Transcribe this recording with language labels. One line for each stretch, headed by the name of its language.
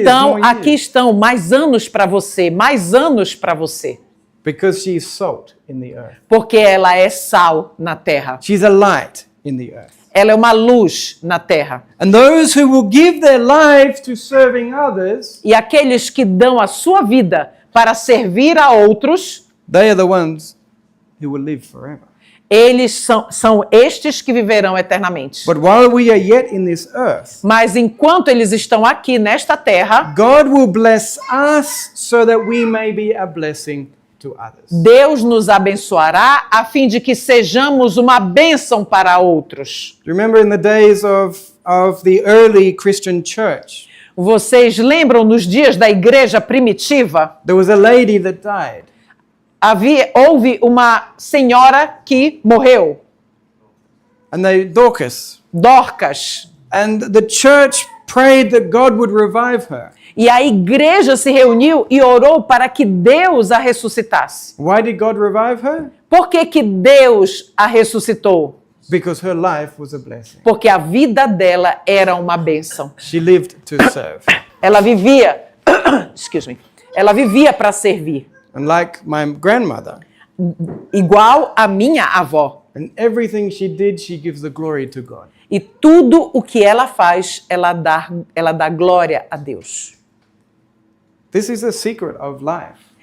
Portuguese: Então,
English: more
Portuguese: aqui
English: years.
Portuguese: estão mais anos para você, mais anos para você.
English: Because she is salt in the earth.
Portuguese: Porque ela é sal na terra.
English: She's a light in the earth.
Portuguese: Ela é uma luz na terra.
English: And those who will give their lives to serving others,
Portuguese: E aqueles que dão a sua vida para servir a outros,
English: they are the ones who will live forever.
Portuguese: eles são estes que viverão eternamente.
English: But while we are yet in this earth,
Portuguese: Mas enquanto eles estão aqui nesta terra,
English: God will bless us so that we may be a blessing to others.
Portuguese: Deus nos abençoará a fim de que sejamos uma bênção para outros.
English: Do you remember in the days of the early Christian church,
Portuguese: Vocês lembram nos dias da igreja primitiva?
English: there was a lady that died.
Portuguese: Houve uma senhora que morreu,
English: And Dorcas.
Portuguese: Dorcas.
English: And the church prayed that God would revive her.
Portuguese: E a igreja se reuniu e orou para que Deus a ressuscitasse.
English: Why did God revive her?
Portuguese: Por que que Deus a ressuscitou?
English: Because her life was a blessing.
Portuguese: Porque a vida dela era uma bênção.
English: She lived to serve.
Portuguese: Ela vivia,
English: excuse me,
Portuguese: ela vivia para servir.
English: And like my grandmother,
Portuguese: Igual a minha avó.
English: and everything she did, she gives the glory to God.
Portuguese: E tudo o que ela faz, ela dá glória a Deus.
English: This is the secret of life,